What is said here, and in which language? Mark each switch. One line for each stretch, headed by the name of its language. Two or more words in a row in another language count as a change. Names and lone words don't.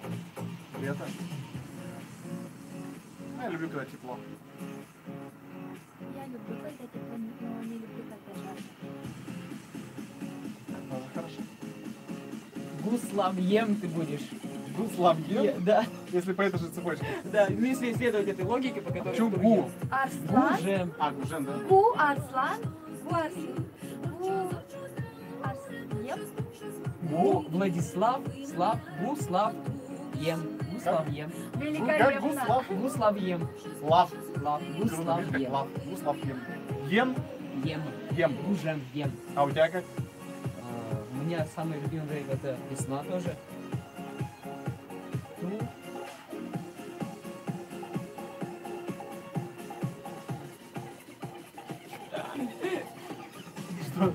Russian: Лето. Я люблю, когда тепло. Я люблю, когда тепло, но не люблю, когда жарко. Тоже хорошо. Гусламьем ты будешь. Гуславьем? Да, Если по этой же цепочке. да, ну если исследовать этой логике, по которой... Чё кто гу? ест. Арслан. Гужем. А, Гужен, да. Гу Арслан. Гу Арслан. Гу Арслан. Гу Владислав, Слав, Гуслав, Ем. Гуславьем. Как Великолепно. Гуслав? Гуславьем. Лав. Слав, Гуславьем. Лав. Гуславьем. Ем. Ем. Ем. Гужем, ем. А у тебя как? У меня самый любимый время это весна тоже. Ну, Что?